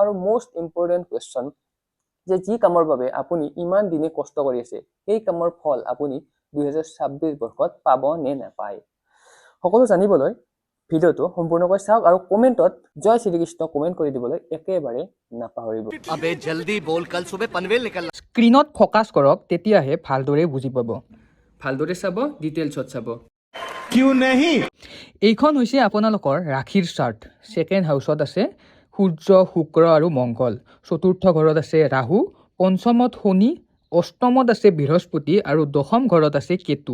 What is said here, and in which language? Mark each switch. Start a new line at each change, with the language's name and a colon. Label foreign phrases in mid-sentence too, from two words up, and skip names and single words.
Assamese: আৰু
English: most important question
Assamese: যে যি কামৰ বাবে আপুনি ইমান দিনে কষ্ট কৰি আছে সেই কামৰ ফল আপুনি 2026 বৰ্ষত পাব নে নাপায়, সকলো জানিবলৈ ভিডিঅ'টো সম্পূৰ্ণকৈ চাওক আৰু কমেণ্টত জয় শ্ৰীকৃষ্ণ কমেণ্ট কৰি দিবলৈ একেবাৰে নাপাহৰিব।
Hindi: अबे जल्दी बोल, कल सुबह पनवेल निकलना।
Assamese: স্ক্ৰীনত ফ'কাছ কৰক, তেতিয়াহে ভালদৰে বুজি পাব। ভালদৰে চাব, ডিটেইলছত চাব। কিয় নাহি? এইখন হৈছে আপোনালোকৰ ৰাশিৰ চাৰ্ট।
English: second house
Assamese: আছে সূৰ্য, শুক্ৰ আৰু মংগল। চতুৰ্থ ঘৰত আছে ৰাহু, পঞ্চমত শনি, অষ্টমত আছে বৃহস্পতি আৰু দশম ঘৰত আছে কেতু।